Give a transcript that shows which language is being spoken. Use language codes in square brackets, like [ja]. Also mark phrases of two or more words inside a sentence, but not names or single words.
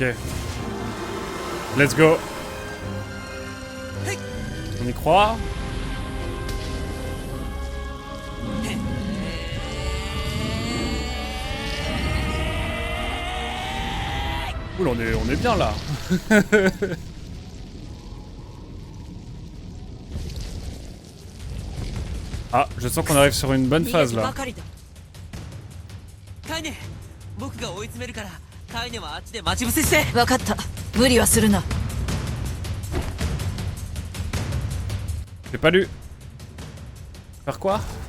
[en] Let's go. [fr] On y croit. Oula, on est bien là. Ah, je sens qu'on arrive sur une bonne phase là. [ja] カイネ、僕が追い詰めるから、カイネはあっちで待ち伏せして。分かった、無理はするな。 [fr] J'ai pas lu. Faire quoi?